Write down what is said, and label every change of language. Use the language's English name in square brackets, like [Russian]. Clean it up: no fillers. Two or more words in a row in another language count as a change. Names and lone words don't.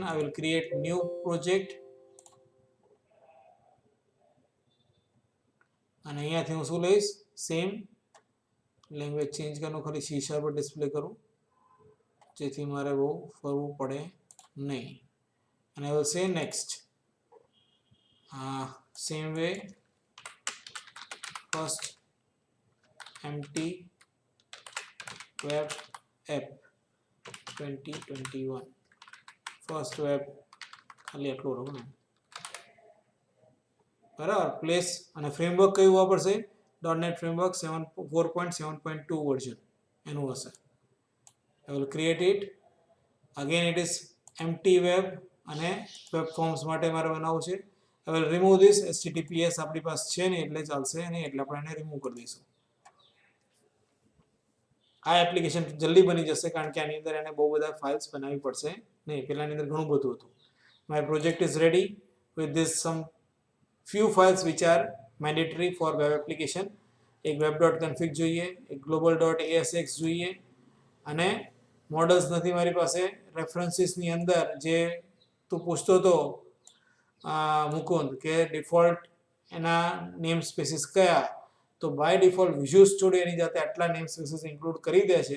[English] I will create new project [Gujarati] અને અહીંયાથી હું શું લઈશ? [English] same language change [Gujarati] કરવાનું, ખાલી C# પર ડિસ્પ્લે કરું જેથી મારે બહુ ફરવું પડે નહીં. [English] અને I will say next. same way, first empty web app 2021. first web [Gujarati] ખાલી આટલું રહું ને, બરાબર. પ્લેસ અને ફ્રેમવર્ક કયું વાપરશે? .NET ફ્રેમવર્ક 4.7.2 વર્ઝન એનું હશે. [English] I will create it. Again it is empty web [Gujarati] અને વેબ ફોર્મ્સ માટે મારે બનાવવું છે. [English] I will remove this. [Gujarati] HTTPS આપણી પાસે છે નહીં એટલે ચાલશે નહીં, એટલે આપણે એને રિમૂવ કરી દઈશું. આ એપ્લિકેશન જલ્દી બની જશે કારણ કે આની અંદર એને બહુ બધા ફાઇલ્સ બનાવવી પડશે નહીં. પહેલાની અંદર ઘણું બધું હતું. [English] My project is ready with this some few files which are mandatory for web application. [Gujarati] એક web.config જોઈએ, એક global.asx જોઈએ અને મોડલ્સ નથી મારી પાસે. રેફરન્સીસની અંદર જે તું પૂછતો હતો મુકુંદ કે ડિફોલ્ટ એના [English] name spaces [Gujarati] કયા, તો [English] by default [Gujarati] વિઝ્યુઅલ સ્ટુડિયો એની જાતે આટલા [English] name spaces [Gujarati] ઇન્ક્લુડ કરી દે છે.